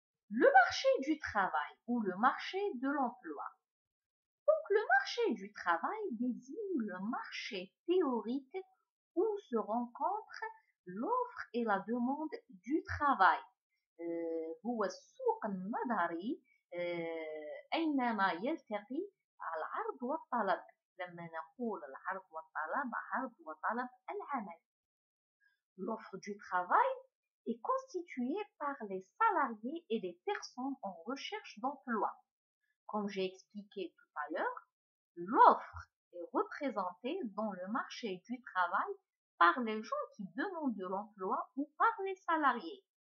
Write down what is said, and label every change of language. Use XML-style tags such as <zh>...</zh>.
<fr>Le marché du travail ou le marché de l'emploi. Donc, le marché du travail désigne le marché théorique se rencontrent l'offre et la demande du travail.</fr> <ar>هو السوق النظري أينما يلتقي العرض والطلب. لما نقول العرض والطلب، عرض وطلب العمل.</ar> <fr>L'offre du travail est constituée par les salariés et les personnes en recherche d'emploi. Comme j'ai expliqué tout à l'heure, l'offre est représentée dans le marché du travail par les gens qui demandent de l'emploi ou par les salariés.</fr>